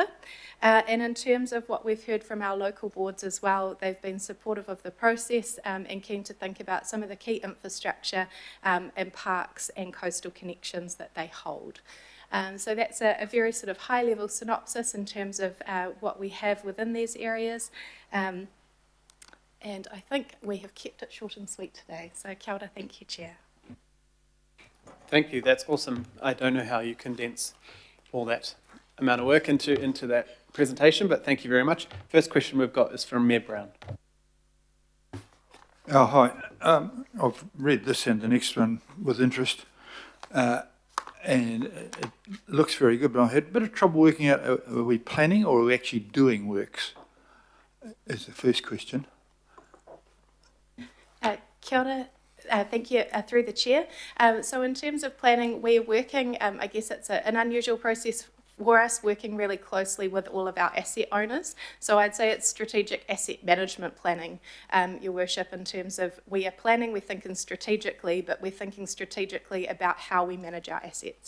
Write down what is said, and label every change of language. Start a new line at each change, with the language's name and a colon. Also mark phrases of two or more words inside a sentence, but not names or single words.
English: And in terms of what we've heard from our local boards as well, they've been supportive of the process and keen to think about some of the key infrastructure and parks and coastal connections that they hold. So that's a very sort of high level synopsis in terms of what we have within these areas. And I think we have kept it short and sweet today.
Māori: So kia ora,
English: thank you, Chair. Thank you, that's awesome. I don't know how you condense all that amount of work into that presentation, but thank you very much. First question we've got is from Mayor Brown. Oh, hi. I've read this and the next one with interest, and it looks very good, but I had a bit of trouble working out, are we planning or are we actually doing works, is the first question.
Māori: Kia ora.
English: Thank you, through the chair. So in terms of planning, we're working, I guess it's an unusual process for us, working really closely with all of our asset owners. So I'd say it's strategic asset management planning, Your Worship, in terms of we are planning, we're thinking strategically, but we're thinking strategically about how we manage our assets.